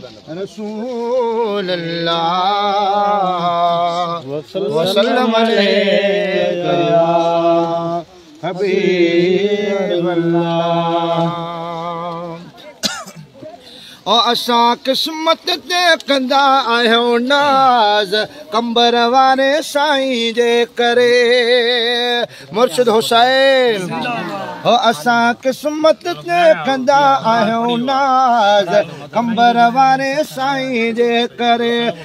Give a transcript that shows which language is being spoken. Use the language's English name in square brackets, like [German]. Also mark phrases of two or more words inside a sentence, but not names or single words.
[Arabic] رسول الله وسلم عليك يا حبيب الله۔ [Sindhi] او اسان قسمت تي ڪندا آهيون ناز، ڪمبر واري سائين جي ڪري۔ مرشد حسين، او اسان قسمت تي ڪندا آهيون ناز، ڪمبر واري سائين جي ڪري۔